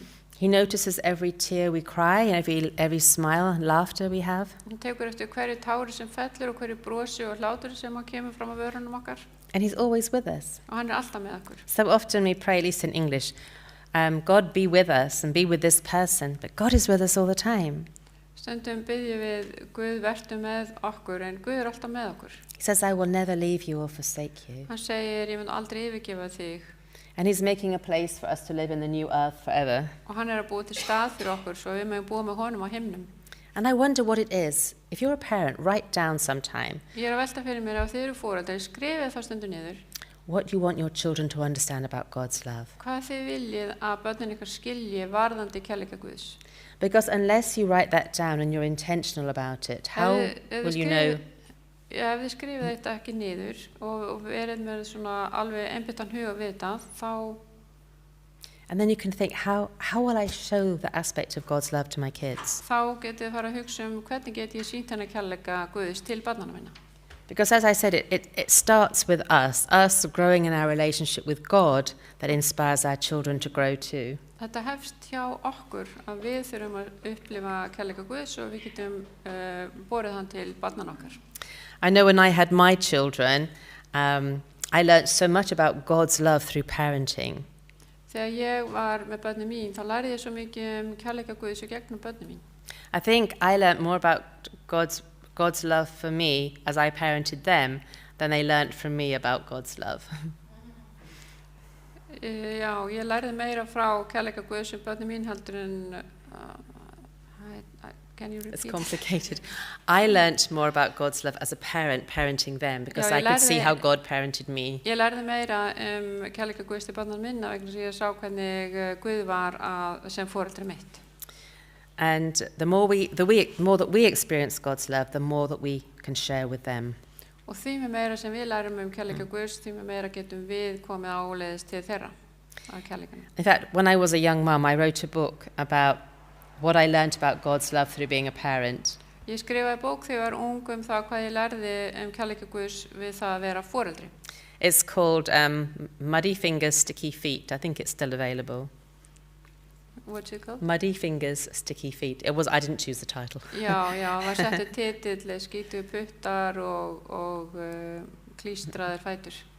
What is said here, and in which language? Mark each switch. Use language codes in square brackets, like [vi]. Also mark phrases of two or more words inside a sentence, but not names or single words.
[en] He notices every tear we cry and every smile and laughter we have. [is] Hann tekur eftir hverju tári sem fellur og hverju brosi og hlátur sem kemur fram af vörunum okkar. [en] And he's always with us. [is] Og hann alltaf með okkur. [en] So often we pray, at least in English, God be with us and be with this person, but God is with us all the time. [is] Stundum biðjum við Guð vertu með okkur en Guð alltaf með okkur. [en] He says, I will never leave you or forsake you. [is] Hann segir, ég mun aldrei yfirgefa þig. [en] And he's making a place for us to live in the new earth forever. [is] Og hann að búa til stað fyrir okkur svo við mögum búa með honum á himnum. [en] And I wonder what it is. If you're a parent, write down sometime. [is] Ég að velta fyrir mér ef þið eru foreldrar, skrifið þá stundu niður. [en] What you want your children to understand about God's love. [is] Hvað þið viljið að börnin ykkur skilji varðandi kærleika Guðs. [en] Because unless you write that down and you're intentional about it, how will you know? [is] Ef þið skrifið þetta ekki niður og verið með svona alveg einbyttan huga við þetta, þá [en] And then you can think, how will I show the aspect of God's love to my kids? [is] Þá getið fara að hugsa hvernig get ég sýnt hennar kærleika Guðs til barnanna minna. [en] Because as I said, it starts with us growing in our relationship with God that inspires our children to grow too. [is] Þetta hefst hjá okkur að við þurfum að upplifa kærleika Guðs og við getum borið hann til barnanna okkar. [en] I know when I had my children, I learned so much about God's love through parenting. [is] Þegar ég var með börnin mín, þá lærði ég svo mikið kærleika Guðs og gegnum börnin mín. [en] I think I learned more about God's love for me as I parented them than they learnt from me about God's love. [is] Já, ég lærði meira frá kærleika Guðs sem börnin mín heldur en [en] can you repeat? It's complicated. I learnt more about God's love as a parent parenting them because I could see how God parented me. [is] Ég lærði meira kærleika Guðs til barnanna minna vegna þess að ég sá hvernig Guð var sem foreldri mitt. [en] And the more that we experience God's love, the more that we can share with them. [is] Og því meira sem við lærum kærleika Guðs, því meira getum við komið áleiðis til þeirra af kærleikanum. [en] In fact, when I was a young mum, I wrote a book about what I learned about God's love through being a parent. [is] Ég skrifaði bók þegar ég var ung það hvað ég lærði kærleika Guðs við það að vera foreldri. [en] It's called Muddy Fingers, Sticky Feet. I think it's still available. What's it called? Muddy Fingers, Sticky Feet. I didn't choose the title. [is] Já, var settur titill, skítu puttar og klístraðir fætur.